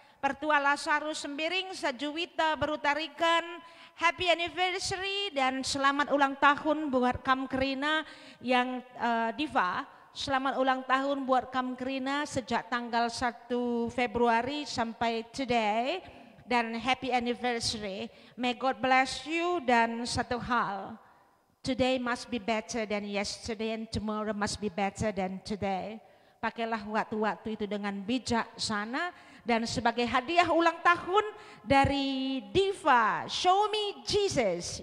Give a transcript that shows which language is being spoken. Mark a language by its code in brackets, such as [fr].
[id] Pertua Lasarus Sembiring Sajuwita Berutarikan. [en] Happy anniversary [id] dan selamat ulang tahun buat Kam Kerina yang Diva. Selamat ulang tahun buat Kam Kerina sejak tanggal 1 Februari sampai today. [en] Dan happy anniversary. May God bless you. [id] Dan satu hal, [en] today must be better than yesterday and tomorrow must be better than today. [id] Pakailah waktu-waktu itu dengan bijaksana. Dan sebagai hadiah ulang tahun dari Diva, Show Me Jesus.